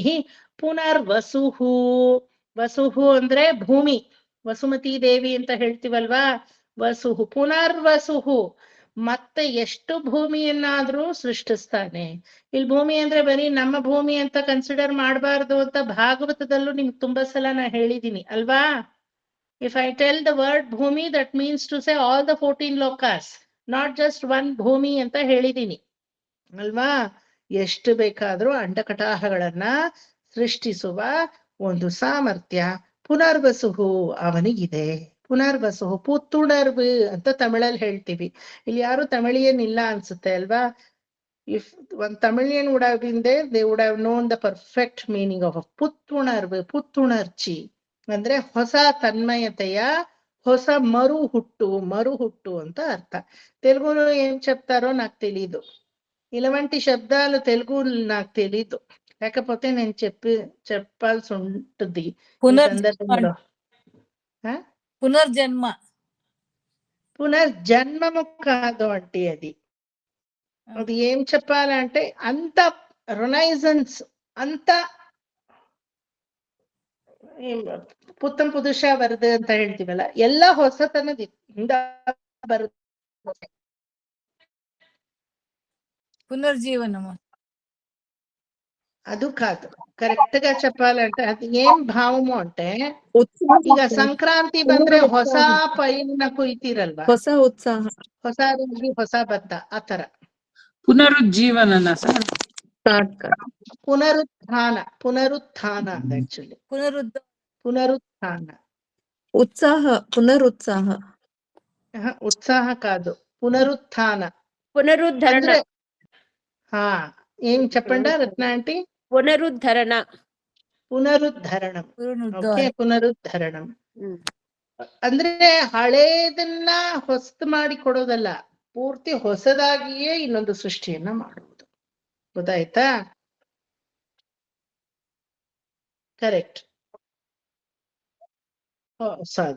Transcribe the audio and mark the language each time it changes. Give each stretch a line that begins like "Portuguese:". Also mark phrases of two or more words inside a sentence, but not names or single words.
Kannada: ಪುನರ್ವಸುಹು. ವಸುಹು ಅಂದ್ರೆ ಭೂಮಿ. ವಸುಮತಿ ದೇವಿ ಅಂತ ಹೇಳ್ತೀವಲ್ವಾ, ವಸುಹು. ಪುನರ್ವಸುಹು, ಮತ್ತೆ ಎಷ್ಟು ಭೂಮಿಯನ್ನಾದ್ರೂ ಸೃಷ್ಟಿಸ್ತಾನೆ. ಇಲ್ಲಿ ಭೂಮಿ ಅಂದ್ರೆ ಬರೀ ನಮ್ಮ ಭೂಮಿ ಅಂತ ಕನ್ಸಿಡರ್ ಮಾಡಬಾರ್ದು ಅಂತ ಭಾಗವತದಲ್ಲೂ ನಿಮ್ಗೆ ತುಂಬಾ ಸಲ ನಾ ಹೇಳಿದೀನಿ ಅಲ್ವಾ.
English: if I tell the word ಭೂಮಿ, that means to say all the 14 lokas, not just one ಭೂಮಿ
Kannada: ಅಂತ ಹೇಳಿದೀನಿ ಅಲ್ವಾ. ಎಷ್ಟು ಬೇಕಾದ್ರೂ ಅಂಡಕಟಾಹಗಳನ್ನ ಸೃಷ್ಟಿಸುವ ಒಂದು ಸಾಮರ್ಥ್ಯ ಪುನರ್ವಸುಹು ಅವನಿಗಿದೆ. ಪುನರ್ವಸುಹು, ಪುತ್ತುಣರ್ವು ಅಂತ ತಮಿಳಲ್ಲಿ ಹೇಳ್ತೀವಿ. ಇಲ್ಲಿ ಯಾರು ತಮಿಳಿಯನ್ ಇಲ್ಲ ಅನ್ಸುತ್ತೆ ಅಲ್ವಾ.
English: if ಒಂದ್ Tamilian would have been there, they would have known the perfect meaning of ಪುತ್ತುಣರ್ವು.
Kannada: ಪುತ್ತುಣರ್ಚಿ ಅಂದ್ರೆ ಹೊಸ ತನ್ಮಯತೆಯ ಹೊಸ ಮರು ಹುಟ್ಟು ಅಂತ ಅರ್ಥ.
Telugu: తెలుగులో ఏం చెప్తారో నాకు తెలీదు. ఇలాంటి శబ్దాలు తెలుగు నాకు తెలీదు, లేకపోతే నేను చెప్పాల్సి ఉంటుంది ఈ సందర్భంలో. పునర్జన్మము కాదు అంటే అది ఏం చెప్పాలంటే అంత
Kannada: ರೊನೈಸನ್ಸ್, ಅಂತ
Tamil: புத்தம் புதுசா
Kannada: ಬರದು ಅಂತ ಹೇಳ್ತೀವಲ್ಲ, ಎಲ್ಲ ಹೊಸತನದಿಂದ ಬರುತ್ತೆ.
Telugu: పునర్జీవనము అది కాదు, కరెక్ట్ గా చెప్పాలంటే అది ఏం భావము అంటే,
Kannada: ಈಗ ಸಂಕ್ರಾಂತಿ ಬಂದ್ರೆ ಹೊಸ ಪೈನ ಕುಯ್ತಿರಲ್ವಾ, ಹೊಸ ಉತ್ಸಾಹ, ಹೊಸ ರಾಗಿ ಹೊಸ ಭತ್ತ ಆತರ. ಪುನರುಜ್ಜೀವನನ ಸರ್? ಪುನರುತ್ಥಾನ ಆಕ್ಚುಲಿ ಪುನರುತ್ಥಾನ. ಉತ್ಸಾಹ, ಪುನರುತ್ಸಾಹ.
Telugu: ఉత్సాహ కాదు, పునరుత్థాన. పునరుద్ధరణ. ఏం చెప్పండి రత్న ఆంటీ? పునరుద్ధరణ.
Kannada: ಓಕೆ, ಪುನರುದ್ಧರಣಂ ಅಂದ್ರೆ ಹಳೇದನ್ನ ಹೊಸ್ತು ಮಾಡಿ ಕೊಡೋದಲ್ಲ, ಪೂರ್ತಿ ಹೊಸದಾಗಿಯೇ ಇನ್ನೊಂದು ಸೃಷ್ಟಿಯನ್ನ ಮಾಡುವುದು. ಗೊತ್ತಾಯ್ತಾ? ಕರೆಕ್ಟ್, ಹೊಸದು.